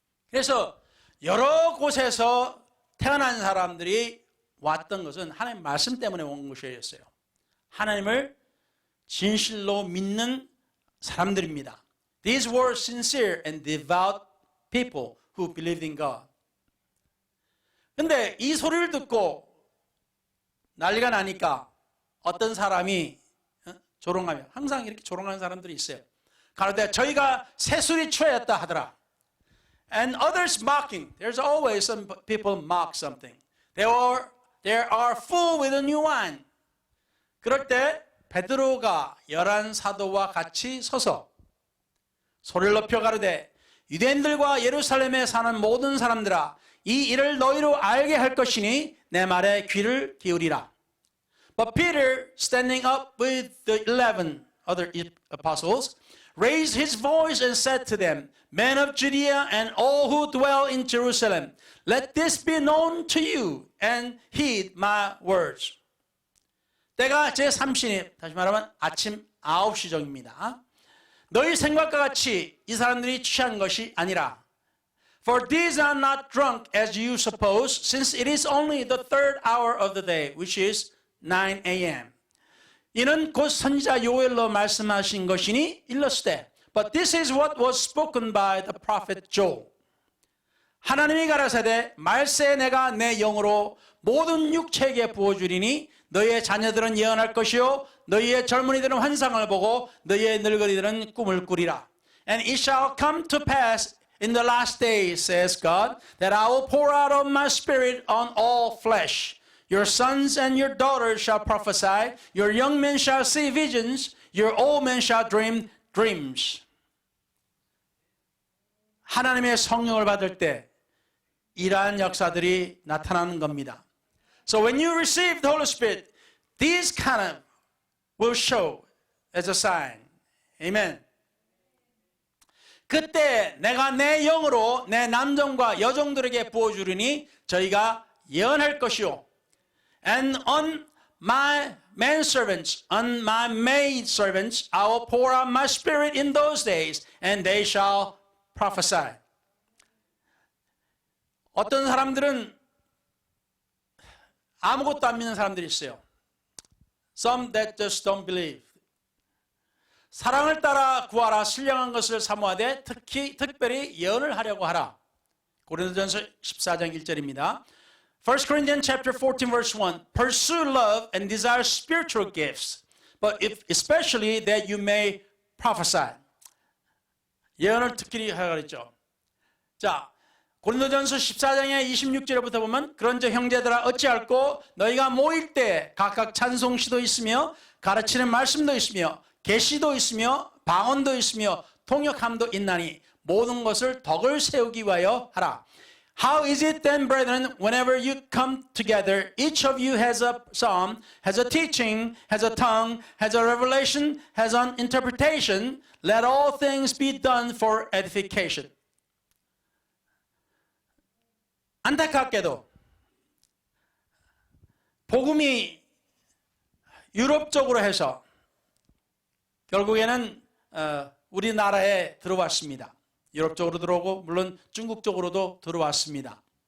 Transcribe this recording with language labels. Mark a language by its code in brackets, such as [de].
[ko] 그래서 여러 곳에서 태어난 사람들이 왔던 것은 하나님 말씀 때문에 온 것이었어요. 하나님을 진실로 믿는 사람들입니다. [en] These were sincere and devout people who believed in God. [ko] 근데 이 소리를 듣고 난리가 나니까 어떤 사람이 조롱하며 항상 이렇게 조롱하는 사람들이 있어요. 가로되 저희가 새술이 취하였다 하더라. [en] And others mocking. There's always some people mock something. They are full with a new wine. [ko] 그럴 때 베드로가 11 사도와 같이 서서 소리를 높여 가르되 유대인들과 예루살렘에 사는 모든 사람들아 이 일을 너희로 알게 할 것이니 내 말에 귀를 기울이라. [en] But Peter, standing up with the 11 other apostles, raised his voice and said to them, Men of Judea and all who dwell in Jerusalem, let this be known to you and heed my words. [ko] 때가 제3신입, 다시 말하면 아침 9시정입니다. 너희 생각과 같이 이 사람들이 취한 것이 아니라 [en] For these are not drunk as you suppose, since it is only the 3rd hour of the day, which is 9 a.m. [ko] 이는 곧 선지자 요엘로 말씀하신 것이니 일렀으되 [en] But this is what was spoken by the prophet Joel. [ko] 하나님이 가라사대 말세 내가 내 영으로 모든 육체에게 부어주리니 너희의 자녀들은 예언할 것이요 너희의 젊은이들은 환상을 보고 너희의 늙은이들은 꿈을 꾸리라. [en] And it shall come to pass in the last days, says God, that I will pour out of my spirit on all flesh. Your sons and your daughters shall prophesy. Your young men shall see visions. Your old men shall dream dreams. [ko] 하나님의 성령을 받을 때 이러한 역사들이 나타나는 겁니다. [en] So when you receive the Holy Spirit, these kind of will show as a sign. Amen. [ko] 그때 내가 내 영으로 내 남종과 여종들에게 부어주리니 저희가 예언할 것이요. [en] And on my manservants, on my maidservants, I will pour out my spirit in those days, and they shall prophesy. [ko] 어떤 사람들은 아무것도 안 믿는 사람들이 있어요. [en] Some that just don't believe. [ko] 사랑을 따라 구하라, 신령한 것을 사모하되 특별히 예언을 하려고 하라. 고린도전서 14장 1절입니다. [en] 1 Corinthians chapter 14 verse 1. Pursue love and desire spiritual gifts, but especially that you may prophesy. [ko] 예언을 특별히 하라 그랬죠. 자, 고린도전서 14장의 26절부터 보면 그런즉 형제들아 어찌할꼬 너희가 모일 때 각각 찬송시도 있으며 가르치는 말씀도 있으며 계시도 있으며 방언도 있으며 통역함도 있나니 모든 것을 덕을 세우기 위하여 하라. [en] How is it then, brethren, whenever you come together, each of you has a psalm, has a teaching, has a tongue, has a revelation, has an interpretation, let all things be done for edification. [ko] 안타깝게도 복음이 유럽 쪽으로 해서 결국에는 우리나라에 들어왔습니다. 유럽 쪽으로 들어오고 물론 중국 쪽으로도 들어왔습니다.